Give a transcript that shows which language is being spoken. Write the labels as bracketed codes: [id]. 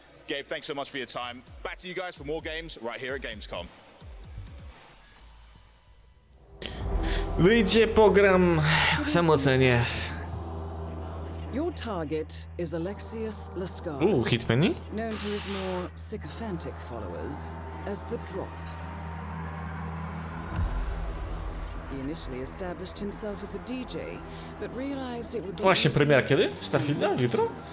[en] Gabe, thanks so much for your time. Back to you guys for more games right here at Gamescom. [pl] Wyjdzie, pogram, sam ocenię. [en] Your target is Alexius Lascaris, [pl] Hitmani? [en] known to his more sycophantic followers as the Drop. He initially established himself as a DJ, but realized it would be [pl] Właśnie, [en] easier [pl] premiera kiedy? Starfielda? Jutro?